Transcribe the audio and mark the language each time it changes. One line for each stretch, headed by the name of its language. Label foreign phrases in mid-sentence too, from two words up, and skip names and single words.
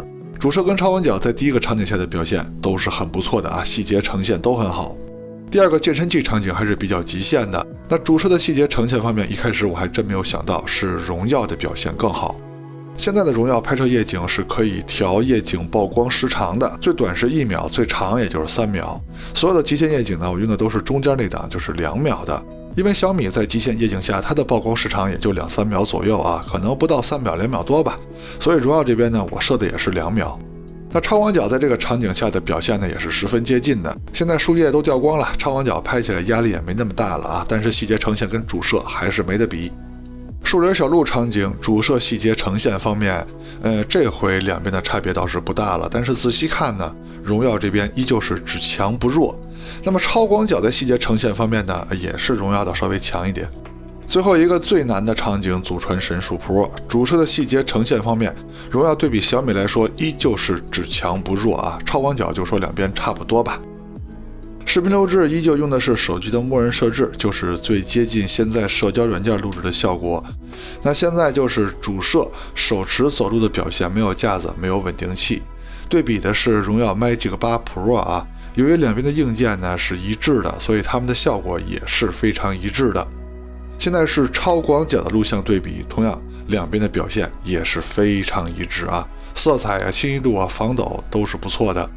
Chinese: 主攝跟超廣角在第一個場景下的表現都是很不錯的啊，細節呈現都很好。第二個健身器場景還是比較極限的。那主攝的細節呈現方面，一開始我還真沒有想到是榮耀的表現更好。現在的榮耀拍攝夜景是可以調夜景曝光時長的，最短是1秒，最長也就是3秒。所有的極限夜景呢，我用的都是中間那檔，就是2秒的。因為小米在極限夜景下，它的曝光時長也就2-3秒左右啊，可能不到3秒，2秒多吧。所以榮耀這邊呢，我設的也是2秒。那超廣角在這個場景下的表現呢，也是十分接近的。現在樹葉都掉光了，超廣角拍起來壓力也沒那麼大了啊，但是細節呈現跟主攝還是沒得比。樹林小路場景主攝細節呈現方面，這回兩邊的差別倒是不大了，但是仔細看呢，榮耀這邊依舊是只強不弱。那麼超廣角的細節呈現方面呢，也是榮耀的稍微強一點。最後一個最難的場景，祖傳神樹 Pro 主攝的細節呈現方面，榮耀對比小米來說依舊是只強不弱啊，超廣角就說兩邊差不多吧。視頻錄製依舊用的是手機的默認設置，就是最接近現在社交軟件錄製的效果。那現在就是主攝手持走路的表現，沒有架子，沒有穩定器。對比的是榮耀 Magic 8 Pro 啊，由於兩邊的硬件呢是一致的，所以它們的效果也是非常一致的。現在是超廣角的錄像對比，同樣兩邊的表現也是非常一致啊，色彩啊、清晰度啊、防抖都是不錯的。